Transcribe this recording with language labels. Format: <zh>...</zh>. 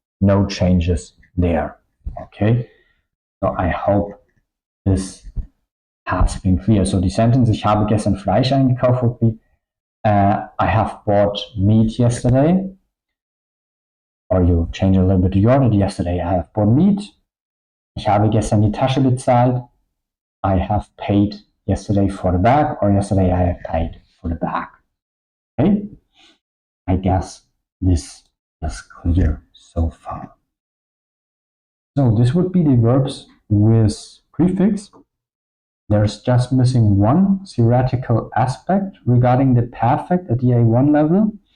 <en>No changes there. Okay. So I hope this has been clear. So the sentence,</en> <de>ich habe gestern Fleisch eingekauft,</de> <en>would be, I have bought meat yesterday. Or you change a little bit the order. Yesterday I have bought meat.</en> <de>Ich habe gestern die Tasche bezahlt.</de> <en>I have paid yesterday for the bag, or yesterday I have paid for the bag. Okay? I guess this is clear so far. So this would be the verbs with prefix. There's just missing one theoretical aspect regarding the perfect at the A1 level.</en>